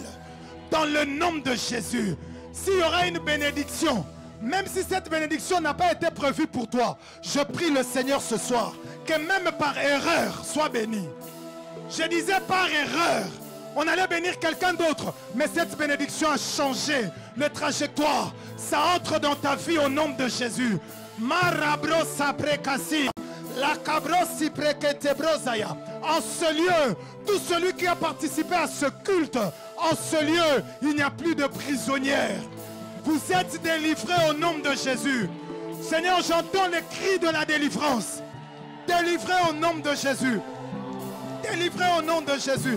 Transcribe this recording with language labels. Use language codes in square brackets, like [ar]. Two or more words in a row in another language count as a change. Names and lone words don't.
[fr] Dans le nom de Jésus, s'il y aura une bénédiction, même si cette bénédiction n'a pas été prévue pour toi, je prie le Seigneur ce soir que même par erreur, sois béni. Je disais par erreur, on allait bénir quelqu'un d'autre, mais cette bénédiction a changé le trajectoire. Ça entre dans ta vie au nom de Jésus. Marabro saprekasi, la cabrosi preketebrosaya. En ce lieu, tout celui qui a participé à ce culte, en ce lieu, il n'y a plus de prisonnières. Vous êtes délivrés au nom de Jésus. Seigneur, j'entends les cris de la délivrance. Délivrés au nom de Jésus. Délivrés au nom de Jésus.